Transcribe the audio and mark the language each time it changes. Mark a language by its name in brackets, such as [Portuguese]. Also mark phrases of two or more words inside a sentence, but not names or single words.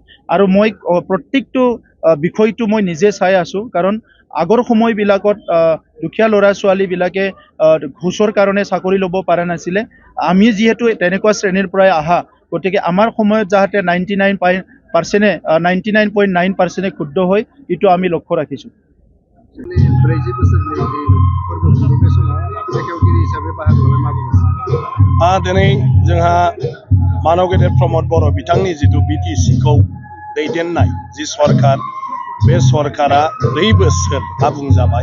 [Assamese] আৰু মই প্ৰত্যেকটো বিষয়টো মই নিজে চাই আছোঁ, কাৰণ আগৰ সময়বিলাকত দুখীয়া ল'ৰা ছোৱালীবিলাকে ঘোষৰ কাৰণে চাকৰি ল'ব পৰা নাছিলে। আমি যিহেতু তেনেকুৱা শ্ৰেণীৰ পৰাই আহা, গতিকে আমাৰ সময়ত যাতে 99.9% ক্ষুদ্ধ হয়, এইটো আমি লক্ষ্য ৰাখিছোঁ। [Bodo] दिनै जोंहा मानव गेदेर प्रमद बर' बिथांनि जिथु बिटिसिखौ दैदेननाय जि सरकार, बे सरकारा 4 बोसोर आबुं जाबाय।